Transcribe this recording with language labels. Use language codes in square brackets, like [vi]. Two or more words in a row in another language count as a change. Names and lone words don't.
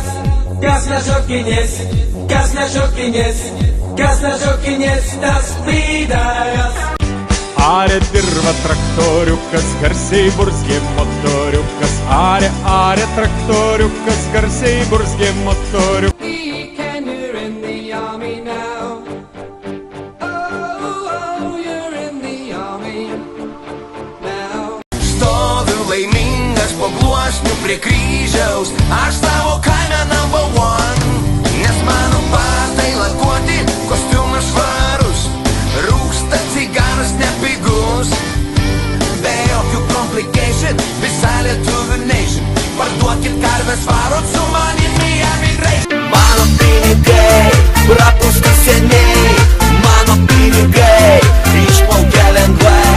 [lt] Gaz na šokinės, tas plydajas. Are dirva traktoriukas, garsiai burzgė motoriukas. Are traktoriukas, garsiai burzgė motoriukas. [en] Weekend, you're in the army now. Oh, you're in the army now. [lt] Stoviu laimingas po gluosniu prie kryžiaus, aš savo kaime [en] number one. [lt] Nes mano batai lakuoti, kostiumas švarus, rūksta cigaras nepigus. Be jokių complication, visa lietuvių nation. Parduokit karves, varot su manimi emigration. Mano pinigai, prapūsti seniai, mano pinigai, išplaukia lengvai.